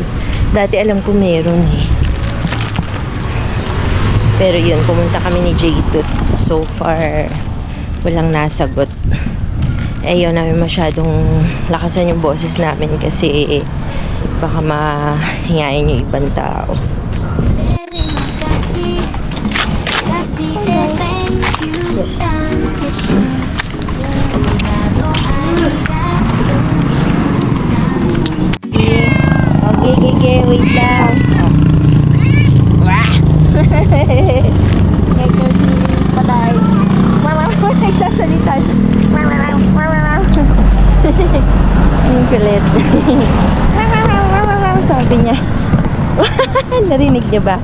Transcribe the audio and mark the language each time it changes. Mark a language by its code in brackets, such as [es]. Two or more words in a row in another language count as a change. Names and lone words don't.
[tl] Dati alam ko meron eh. Pero yun, pumunta kami ni J-Tut. So far, walang nasagot. Ayaw namin masyadong lakasan yung boses namin kasi baka mahingayin yung ibang tao. [ms] Terima kasih, kasih [en] thank you, [de] danke schön, [ms] obrigado, arigato, [tl] Okay, wait lang. Wah! Ito si Patay. Nagsasalita. Ang kulit. Sabi niya. Narinig niyo ba?